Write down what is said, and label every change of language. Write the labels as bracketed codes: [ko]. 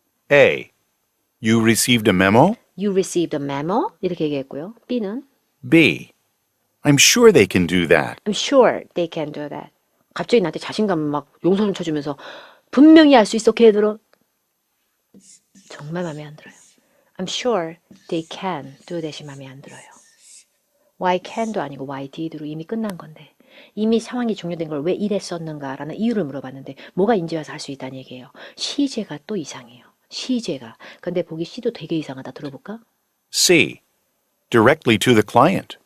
[en] A, You received a memo? You received a memo? [ko] 이렇게 얘기했고요. B는 [en] B, I'm sure they can do that. I'm sure they can do that. [ko] 갑자기 나한테 자신감 막 용서좀 쳐주면서 분명히 할 수 있어 걔들은. 정말 마음에 안 들어요. [en] I'm sure they can do that이 [ko] 마음에 안 들어요. Why can도 아니고 why did로 이미 끝난 건데 이미 상황이 종료된 걸 왜 이랬었는가라는 이유를 물어봤는데 뭐가 인제 와서 할 수 있다는 얘기예요. 시제가 또 이상해요. 시제가. 근데 보기 C도 되게 이상하다. 들어볼까? [en] C, Directly to the client.